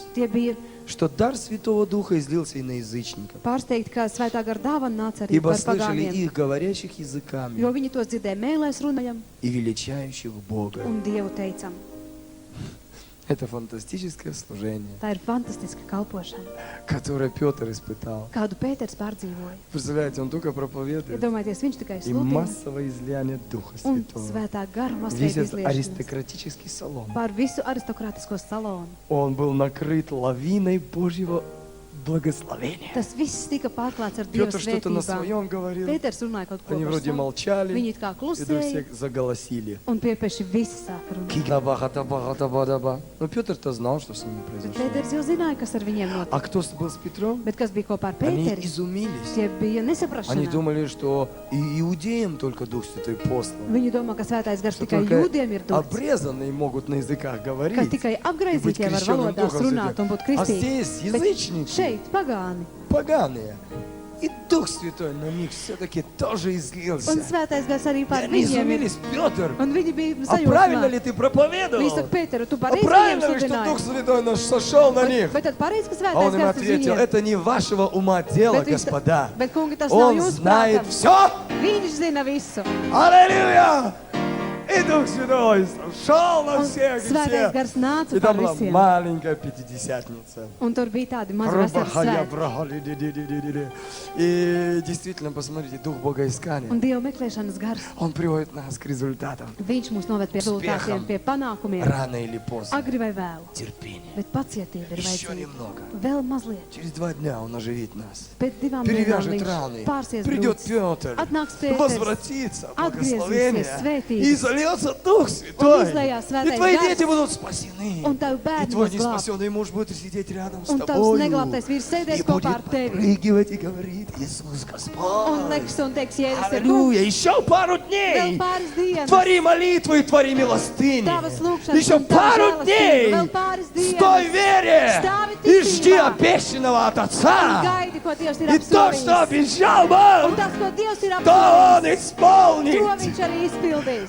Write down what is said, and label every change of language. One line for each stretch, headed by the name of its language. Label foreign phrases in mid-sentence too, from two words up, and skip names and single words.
Latvian: tie bija
Russian: что дар Святого Духа излился и на язычников,
Latvian: pārsteigti, ka svētā gara dāvana nāca arī
Russian: ибо
Latvian: par
Russian: слышали
Latvian: pagāniem.
Russian: их говорящих
Latvian: Jo
Russian: языками
Latvian: viņi tos dzirdēja mēlēs runājam
Russian: и величающих Бога.
Latvian: un Dievu teicam.
Russian: Это фантастическое служение,
Latvian: Tā ir fantastiska kalpošana,
Russian: которое Петр испытал.
Latvian: kādu Pēters pārdzīvoja.
Russian: Представляете, он только проповедует,
Latvian: Iedomājieties, viņš tikai
Russian: и
Latvian: sludina
Russian: массовое излияние Духа
Latvian: un
Russian: Святого.
Latvian: svētā gara
Russian: Весь
Latvian: masveida
Russian: этот
Latvian: izliešanas
Russian: аристократический салон,
Latvian: pār visu aristokrātisko salonu.
Russian: он был накрыт лавиной Божьего благословения.
Latvian: Tas viss tika pārklāts ar Dieva
Russian: Петр что-то на
Latvian: svētībām.
Russian: своем говорил,
Latvian: Pēters runāja kaut ko
Russian: они
Latvian: par
Russian: вроде
Latvian: savu.
Russian: молчали,
Latvian: Viņi it kā
Russian: и вдруг все
Latvian: klusēja
Russian: заголосили.
Latvian: un piepieši visi sāka runāt.
Russian: Но Петр-то знал, что с ними
Latvian: Bet
Russian: произошло.
Latvian: Pēters jau zināja, kas ar viņiem
Russian: А
Latvian: notika.
Russian: кто был с Петром?
Latvian: Bet kas bija kopā ar
Russian: Они
Latvian: Pēteri?
Russian: изумились.
Latvian: Tie bija
Russian: Они
Latvian: nesaprašanā.
Russian: думали, что и иудеям только Дух Святой послан.
Latvian: Viņi domā, ka svētais gars
Russian: Что
Latvian: tikai
Russian: только
Latvian: jūdiem ir dots.
Russian: обрезанные могут на языках
Latvian: Ka
Russian: говорить
Latvian: tikai
Russian: и быть
Latvian: apgraizītie var
Russian: крещенным
Latvian: valodās
Russian: Духом
Latvian: runāt un būt
Russian: Святым. А
Latvian: kristīti.
Russian: здесь
Latvian: Bet
Russian: язычники,
Latvian: šeit pagāni.
Russian: поганые. И Дух Святой на них все-таки тоже излился.
Latvian: Un svētais gars arī
Russian: И
Latvian: pār
Russian: они
Latvian: viņiem ir.
Russian: изумились: Петр,
Latvian: Un viņi bija
Russian: а правильно ли
Latvian: sajūsmā.
Russian: ты
Latvian: Viņi
Russian: проповедовал?
Latvian: saka, Pēteru, tu
Russian: А
Latvian: pareizi viņiem
Russian: правильно ли, что Дух
Latvian: sludināji?
Russian: Святой наш сошел на них?
Latvian: Bet tad pareizi, ka
Russian: А он
Latvian: svētais
Russian: им
Latvian: gars uz
Russian: ответил:
Latvian: viņiem.
Russian: это не вашего ума дело,
Latvian: Bet viņš-
Russian: господа.
Latvian: Bet, kungi, tas nav
Russian: Он
Latvian: jūsu
Russian: знает
Latvian: prātam.
Russian: все.
Latvian: Viņš zina visu.
Russian: Аллилуйя! И Дух Святой сошел на
Latvian: Un
Russian: всех и
Latvian: svētais
Russian: всех.
Latvian: gars nāca
Russian: И
Latvian: par
Russian: там была
Latvian: visiem.
Russian: маленькая пятидесятница.
Latvian: Un tur bija tādi mazi vasaras svētki.
Russian: И действительно, посмотрите, Дух Богоискания,
Latvian: Un Dieva meklēšanas gars.
Russian: Он приводит нас к результатам.
Latvian: Viņš mūs noved pie rezultātiem, pie panākumiem.
Russian: Рано или поздно.
Latvian: Agri vai vēl.
Russian: Терпение.
Latvian: Bet pacietība ir
Russian: Еще
Latvian: vajadzīga.
Russian: немного.
Latvian: Vēl mazliet.
Russian: Через 2 дня Он оживит нас.
Latvian: Pēc 2 dienām
Russian: Перевяжет раны.
Latvian: viņš pārsies
Russian: Придет
Latvian: grūts.
Russian: Петр.
Latvian: Atnāks Pēters.
Russian: Возвратится
Latvian: Atgriezīsies
Russian: благословение.
Latvian: svētības.
Russian: И зальется Дух Святой.
Latvian: izlejās
Russian: И
Latvian: svētais
Russian: твои
Latvian: gars.
Russian: дети будут спасены.
Latvian: Un tavi
Russian: И
Latvian: bērni
Russian: твой
Latvian: būs glābti.
Russian: неспасенный муж будет сидеть рядом с
Latvian: Un tavs
Russian: тобой.
Latvian: neglābtais vīrs sēdēs
Russian: И
Latvian: kopā
Russian: будет
Latvian: ar tevi.
Russian: подпрыгивать и говорит: Иисус
Latvian: Un
Russian: Господь.
Latvian: leks un teiks, Jēzus ir kungs.
Russian: Аллилуйя. Еще пару
Latvian: Vēl
Russian: дней.
Latvian: pāris dienas.
Russian: Твори молитву и твори милостыни.
Latvian: Tavas lūgšanas
Russian: Еще
Latvian: un tava
Russian: пару
Latvian: žēlastība.
Russian: дней.
Latvian: Vēl pāris
Russian: Стой в
Latvian: dienas.
Russian: вере.
Latvian: Stāvi
Russian: И жди
Latvian: ticībā.
Russian: обещанного от
Latvian: Un
Russian: Отца.
Latvian: gaidi, ko Dievs ir
Russian: И то, что
Latvian: apsolījis.
Russian: обещал
Latvian: Un
Russian: Бог,
Latvian: tas, ko Dievs ir
Russian: то Он
Latvian: apsolījis, to
Russian: исполнит.
Latvian: viņš arī izpildīs.